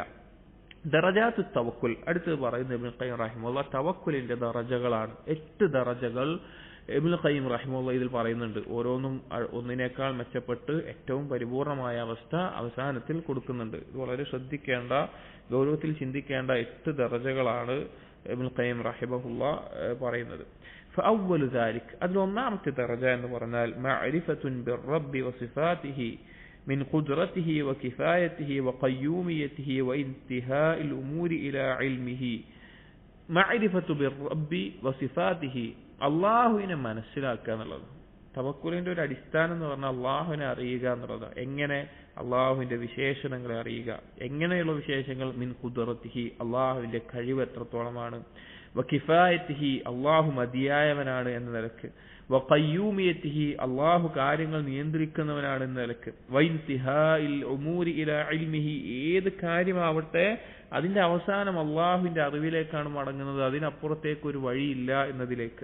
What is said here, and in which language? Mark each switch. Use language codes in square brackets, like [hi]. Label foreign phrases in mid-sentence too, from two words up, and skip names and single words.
[ar] درجات التوكل, [ml] അടുത്തത് പറയുന്നത് ഇബ്നു ഖയ്യിം റഹിമഹുല്ലാഹ് തവക്കുലിന്റെ ദറജകളാണ്. 8 ദറജകൾ ഇബ്നുൽ ഖയ്യിം റഹിമഹുല്ലാഹ് ഇതിൽ പറയുന്നുണ്ട്, ഓരോന്നും ഒന്നിനേക്കാൾ മെച്ചപ്പെട്ട് ഏറ്റവും പരിപൂർണമായ അവസ്ഥ അവസാനത്തിൽ കൊടുക്കുന്നുണ്ട്. ഇത് വളരെ ശ്രദ്ധിക്കേണ്ട, ഗൗരവത്തിൽ ചിന്തിക്കേണ്ട 8 ദറജകളാണ് ഇബ്നുൽ ഖയ്യിം റഹിമഹുല്ലാഹ് പറയുന്നത്. [ar] فأول ذلك [ml] അതിലൊന്നാമത്തെ ദറജ എന്ന് പറഞ്ഞാൽ [ar] معرفة بالرب وصفاته من قدرته وكفايته وقيوميته وانتهاء الأمور إلى علمه. معرفة بالرب وصفاته [ml] അള്ളാഹുവിനെ മനസ്സിലാക്കുക എന്നുള്ളത് തവക്കുലിന്റെ ഒരു അടിസ്ഥാനം എന്ന് പറഞ്ഞാൽ അള്ളാഹുവിനെ അറിയുക എന്നുള്ളതാണ്. എങ്ങനെ? അള്ളാഹുവിന്റെ വിശേഷണങ്ങളെ അറിയുക. എങ്ങനെയുള്ള വിശേഷങ്ങൾ? [ar] من قدرته, [ml] അള്ളാഹുവിന്റെ കഴിവ് എത്രത്തോളമാണ്, വകിഫായത്തിഹി, അള്ളാഹു മതിയായവനാണ് എന്ന നിലക്ക്, വഖയ്യൂമിയത്തിഹി, അള്ളാഹു കാര്യങ്ങൾ നിയന്ത്രിക്കുന്നവനാണ് എന്ന നിലക്ക്, [ar] وانتهاء الأمور إلى علمه, [ml] ഏത് കാര്യമാവട്ടെ അതിന്റെ അവസാനം അള്ളാഹുവിന്റെ അറിവിലേക്കാണ് മടങ്ങുന്നത്, അതിനപ്പുറത്തേക്ക് ഒരു വഴിയില്ല എന്നതിലേക്ക്.